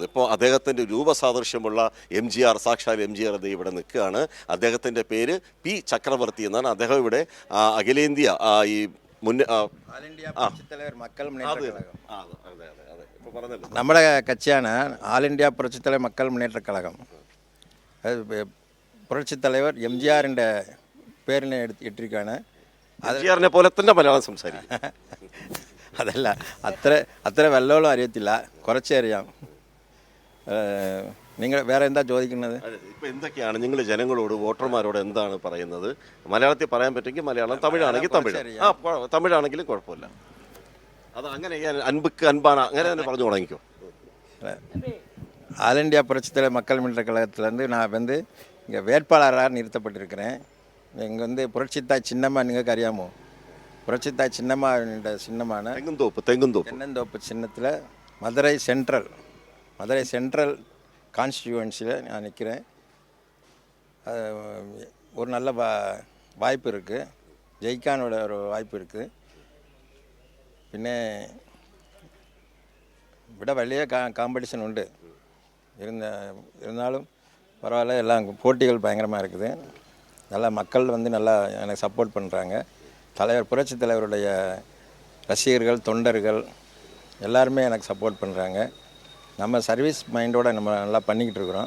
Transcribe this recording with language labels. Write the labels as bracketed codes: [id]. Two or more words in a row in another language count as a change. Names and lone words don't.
[ml] ഇപ്പോൾ അദ്ദേഹത്തിൻ്റെ രൂപസാദൃശ്യമുള്ള MGR, സാക്ഷാൽ MGR ഇവിടെ നിൽക്കുകയാണ്. അദ്ദേഹത്തിൻ്റെ പേര് പി ചക്രവർത്തി എന്നാണ്. അദ്ദേഹം ഇവിടെ അഖിലേന്ത്യ ഈ നമ്മുടെ കட்சிയാണ് ആൾ ഇന്ത്യ പുരட்சித்தலைவர் மக்கள் முன்னேற்ற கழகம். പുരட்சித்தலைவர் MGRന്റെ പേരിനെ ഇട്ടിരിക്കുകയാണ്. MGRനെ പോലെ തന്നെ മലയാളം സംസാരിക്കും. അതല്ല, അത്ര വല്ലോളം അറിയത്തില്ല, കുറച്ചേ അറിയാം. നിങ്ങൾ വേറെ എന്താ ചോദിക്കുന്നത്? ഇപ്പം എന്തൊക്കെയാണ് നിങ്ങൾ ജനങ്ങളോട്, വോട്ടർമാരോട് എന്താണ് പറയുന്നത്? മലയാളത്തിൽ പറയാൻ പറ്റുമെങ്കിൽ മലയാളം, തമിഴാണെങ്കിൽ തമിഴ്, തമിഴാണെങ്കിലും കുഴപ്പമില്ല. അത് അങ്ങനെ അൻപുക്ക് അൻപാണ്, അങ്ങനെ തന്നെ പറഞ്ഞു തുടങ്ങിക്കോ. [ta] ஆல் இந்தியா புரட்சித்தலைவர் மக்கள் முன்னேற்ற கழகத்திலேருந்து நான் இங்கே வேட்பாளராக நிறுத்தப்பட்டிருக்கிறேன். இங்கே புரட்சித்தாய் சின்னம்மா நீங்கள் அறியாமோ? புரட்சித்தாய் சின்னம்மா சின்னமான தென்னந்தோப்பு சின்னத்தில் மதுரை சென்ட்ரல் கான்ஸ்டியூவன்சியில் நான் நிற்கிறேன். ஒரு நல்ல வாய்ப்பு இருக்குது, ஜெயிக்கானோட ஒரு வாய்ப்பு இருக்குது. [ml] പിന്നെ ഇവിടെ വലിയ காம்படிஷன் உண்டு. [ta] இருந்தாலும் பரவாயில்ல, எல்லாம் போட்டிகள் பயங்கரமாக இருக்குது. நல்லா மக்கள் நல்லா எனக்கு சப்போர்ட் பண்ணுறாங்க. புரட்சித் தலைவருடைய ரசிகர்கள், தொண்டர்கள் எல்லாருமே எனக்கு சப்போர்ட் பண்ணுறாங்க. நம்ம சர்வீஸ் மைண்டோடு நம்ம நல்லா பண்ணிக்கிட்டு இருக்கிறோம்.